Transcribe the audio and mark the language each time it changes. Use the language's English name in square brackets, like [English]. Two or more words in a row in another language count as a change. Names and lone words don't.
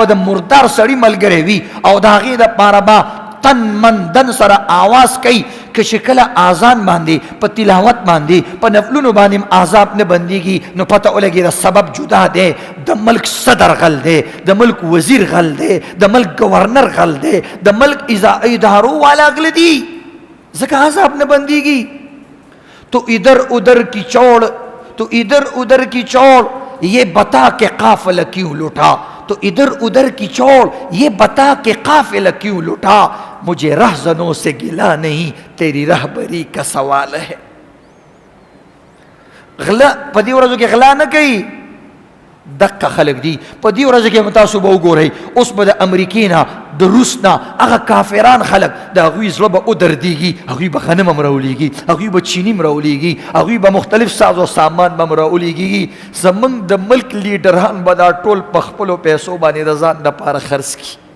[Pashto] د مردار سړي ملګری وي او د هغې دپاره به [Urdu] تن من دن [Pashto] سره آواز کوي که چې کله اذان باندې په تلاوت باندې په نفلونو باندې عذاب نه بنديږي نو پته ولګي دا سبب جدا دی د ملک صدر غل دی د ملک وزیر غل دی د ملک گورنر غل دی د ملک ادارو والا غل دی ځکه عذاب نه بنديږي [Urdu] تو ادھر ادھر کی چوڑ یہ بتا کہ قافلہ کیوں لوٹا تو ادھر ادھر کی چوڑ یہ بتا کہ قافلہ کیوں لوٹا مجھے رہزنوں سے گلا نہیں تیری رہبری کا سوال ہے [Pashto] غلا په دې ورځو کې غلا نه کوي دقه خلک دي په دې ورځو کې تاسو به وګورئ اوس به د امریکې نه د روس نه هغه کافران خلک د هغوی زړه به ودردېږي هغوی به غنم هم راولېږي هغوی به چیني هم راولېږي هغوی به مختلف ساز و سامان به هم راولېږي زموږ د ملک لیډران به دا ټول په خپلو پیسو باندې د ځان دپاره خرڅ کړي